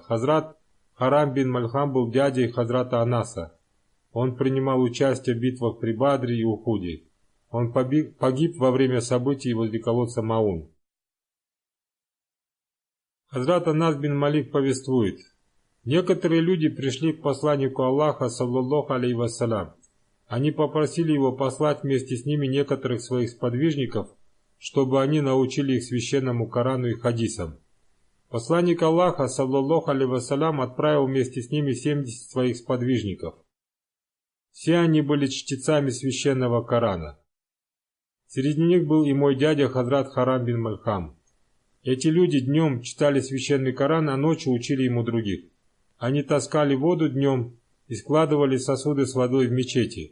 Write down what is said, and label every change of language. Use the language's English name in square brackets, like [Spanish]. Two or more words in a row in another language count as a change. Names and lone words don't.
[Russian] Хазрат Харам бин Мальхам был дядей Хазрата Анаса. Он принимал участие в битвах при Бадре и Ухуде. Он погиб во время событий возле колодца Маун. Хазрат Анас бин Малик повествует: некоторые люди пришли к посланнику Аллаха, [Arabic] صلى الله عليه وسلم. [Russian] Они попросили его послать вместе с ними некоторых своих сподвижников, чтобы они научили их священному Корану и хадисам. Посланник Аллаха, [Arabic] صلى الله عليه وسلم, [Russian] отправил вместе с ними 70 своих сподвижников. Все они были чтецами священного Корана. Среди них был и мой дядя Хазрат Харам бин Мальхам. Эти люди днем читали священный Коран, а ночью учили ему других. Они таскали воду днем и складывали сосуды с водой в мечети.